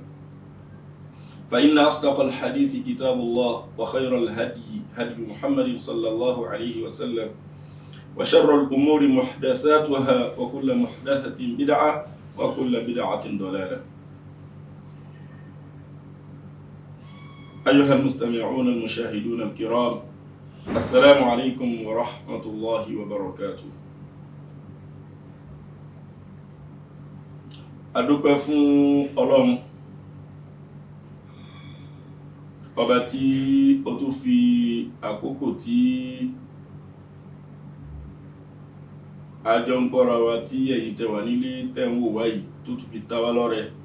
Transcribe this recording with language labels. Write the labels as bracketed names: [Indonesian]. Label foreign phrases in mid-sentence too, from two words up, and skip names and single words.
[Arabic] فإن أصدق الحديث كتاب الله وخير الهدي هدي محمد صلى الله عليه وسلم وشر الأمور محدثاتها وكل محدثة بدعة وكل بدعة ضلالة. أيها المستمعون المشاهدون الكرام، السلام عليكم ورحمة الله وبركاته. [Yoruba] adúpẹ́ fún Ọlọ́run ọba tí ó tún fi àkókò tí àjọ ń gbọ́ra wa tí ẹ̀yin tẹ́ wà nílé tẹ́ ń wò wá yìí tó tún fi ta wá lọ́rẹ.